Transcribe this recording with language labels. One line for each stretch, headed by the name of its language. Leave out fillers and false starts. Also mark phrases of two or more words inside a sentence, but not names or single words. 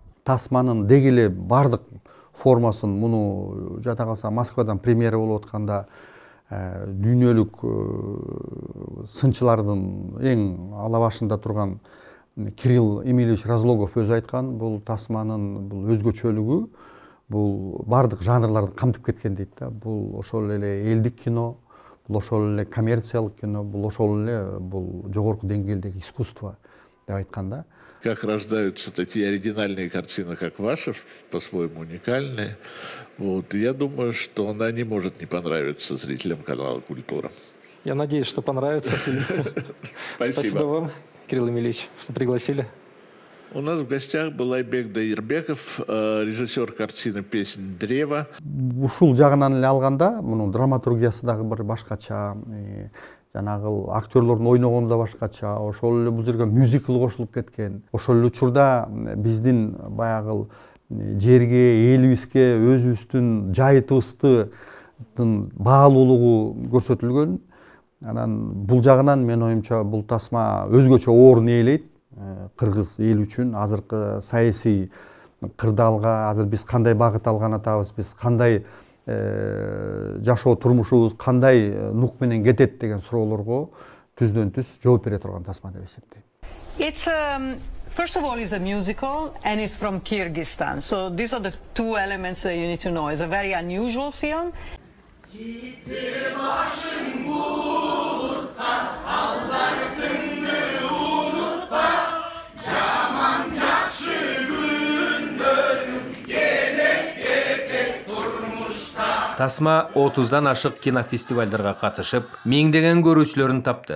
Kyrgyz: тасманын деги эле бардык формасын муну жата калса Москвадан премьера болуп атканда дүйнөлүк сынчылардын эң ала башында турган Кирилл Эмильевич Разлогов өзү айткан, бул тасманын бул өзгөчөлүгү бул бардык жанрларды камтып кеткен дейт да. Бул ошол эле элдик кино, бул ошол эле коммерциялык кино, бул ошол эле бул жогорку деңгээлдеги искусство деп айткан да.
Russian: Как рождаются такие оригинальные картины, как ваша, по-своему уникальные. Вот. Я думаю, что она не может не понравиться зрителям канала «Культура». Я надеюсь, что понравится фильм. Спасибо вам, Кирилл Эмильевич, что пригласили. У нас в гостях был Айбек Дайырбеков, режиссер картины «Песнь древа».
Kyrgyz: Ушул жагынан эле алганда, мунун драматургиясы дагы бир башкача, жанагы актерлордун ойногону да башкача, ошол эле бул жерге мюзикл кошулуп кеткен. Ошол эле учурда биздин баягы жерге, элибизге, өзүбүздүн жайытыбыздын баалуулугу көрсөтүлгөн. Анан бул жагынан мен оюмча бул тасма өзгөчө орун ээлейт кыргыз эл үчүн. Азыркы саясий кырдаалга азыр биз кандай багыт алган атабыз, биз кандай жашоо турмушубуз кандай нук менен кетет деген суроолорго түздөн түз жооп бере турган тасма деп эсептейм.
English: It's first of all is a musical and it's from Kyrgyzstan. So these are the two elements that you need to know. It's a very unusual film.
Kyrgyz: Тасма 30-дан ашык кинофестивальдарга катышып, миңдеген көрүүчүлөрүн тапты.